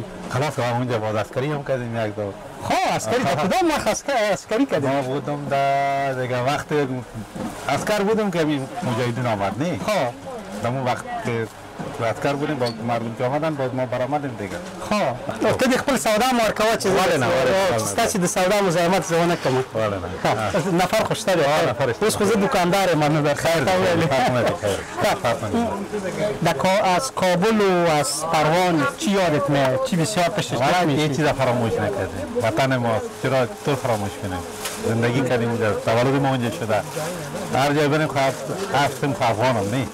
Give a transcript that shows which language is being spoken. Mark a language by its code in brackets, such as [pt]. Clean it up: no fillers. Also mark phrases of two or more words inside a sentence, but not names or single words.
[fa] خلاص اونجا باز عسکری هم کردیم یک دو. عسکری در کدام وقت عسکری کردیم؟ ما بودم در دیگه وقت عسکر بودم که مجاهدین آمد نه. در اون وقت عسکر بودیم، با مردم که آمدن باز ما برآمدیم دیگه. [ps] تو دی خپل سودا مارکوا چې ستاسو د سودا مزاحمت زه ونه کوم. نفر خوشته دی. اوس خو زه دکاندار یم، نو خیر تا ویلې. [fa] از کابل و از پروان چی یادت میاد؟ چی بسیار پیشش میاد؟ هیچ چیز فراموش نکردیم. وطن ما چرا تو فراموش کنیم؟ زندگی کردیم اونجا، تولد ما اونجا شده. هر جای بریم هستیم افغانم نه.